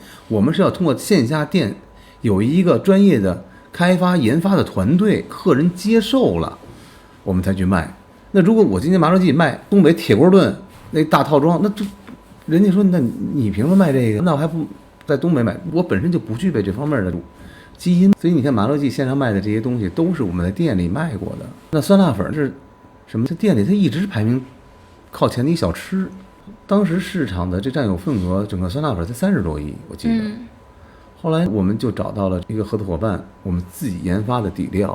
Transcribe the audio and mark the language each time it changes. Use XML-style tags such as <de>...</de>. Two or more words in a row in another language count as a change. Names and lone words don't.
<zh>我們是要通過線下店有一個專業的開發研發的團隊，客人接受了我們才去賣。那如果我今天麻六记賣東北鐵鍋燉那大套裝，那就人家說那你憑什麼賣這個？那我還不在東北買？我本身就不具備這方面的基因。所以你看麻六記線上賣的這些東西都是我們在店裡賣過的。那酸辣粉是什麼？在店裡它一直排名靠前的一小吃，當時市場的這佔有份額，整個酸辣粉才30多億，我記得。後來我們就找到了一個合作夥伴，我們自己研發的底料。</zh>